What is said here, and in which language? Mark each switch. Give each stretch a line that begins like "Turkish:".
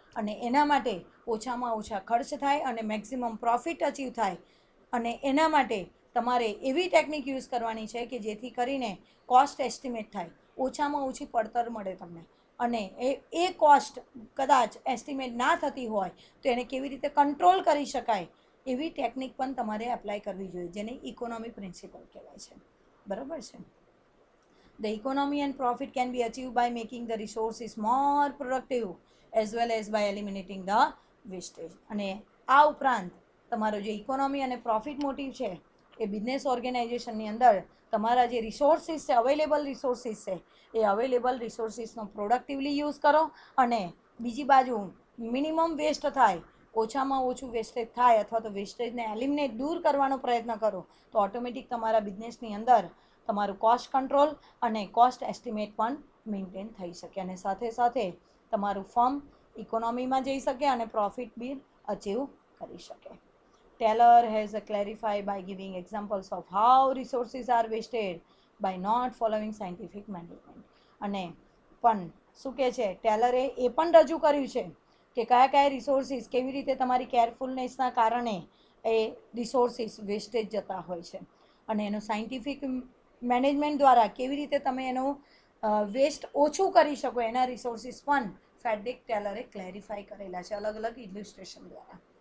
Gujarati: અને એના માટે ઓછામાં ઓછા ખર્ચ થાય અને મેક્સિમમ પ્રોફિટ અચીવ થાય, અને એના માટે તમારે એવી ટેકનિક યુઝ કરવાની છે કે જેથી કરીને કોસ્ટ એસ્ટિમેટ થાય, ઓછામાં ઓછી પડતર મળે તમને, અને એ કોસ્ટ કદાચ એસ્ટિમેટ ના થતી હોય તો એને કેવી રીતે કંટ્રોલ કરી શકાય એવી ટેકનિક પણ તમારે એપ્લાય કરવી જોઈએ, જેને ઇકોનોમી પ્રિન્સિપલ કહેવાય છે. બરાબર છે.
English: The economy and profit can be achieved by making the resources more productive as well as by eliminating the wastage.
Gujarati: અને આ ઉપરાંત તમારો જે ઇકોનોમી અને પ્રોફિટ મોટિવ છે એ બિઝનેસ ઓર્ગેનાઇઝેશનની અંદર તમારા જે રિસોર્સિસ છે, અવેલેબલ રિસોર્સિસ છે, એ અવેલેબલ રિસોર્સિસનો પ્રોડક્ટિવલી યુઝ કરો અને બીજી બાજુ મિનિમમ વેસ્ટ થાય, ઓછામાં ઓછું વેસ્ટેજ થાય અથવા તો વેસ્ટેજને એલિમિનેટ દૂર કરવાનો પ્રયત્ન કરો તો ઓટોમેટિક તમારા બિઝનેસની અંદર તમારું કોસ્ટ કંટ્રોલ અને કોસ્ટ એસ્ટિમેટ પણ મેન્ટેન થઈ શકે અને સાથે સાથે તમારું ફર્મ ઇકોનોમીમાં જઈ શકે અને પ્રોફિટ બી અચીવ કરી શકે.
English: Taylor has clarified by giving examples of how resources are wasted by not following scientific management.
Gujarati: અને પણ શું કહે છે, ટેલરે એ પણ રજૂ કર્યું છે કે કયા કયા રિસોર્સિસ કેવી રીતે તમારી કેરફુલનેસના કારણે એ રિસોર્સિસ વેસ્ટેજ જતા હોય છે અને એનું સાયન્ટિફિક મેનેજમેન્ટ દ્વારા કેવી રીતે તમે એનું વેસ્ટ ઓછું કરી શકો એના રિસોર્સિસ પણ ફેડરિક ટેલરે ક્લેરિફાઈ કરેલા છે અલગ અલગ ઇલ્યુસ્ટ્રેશન દ્વારા.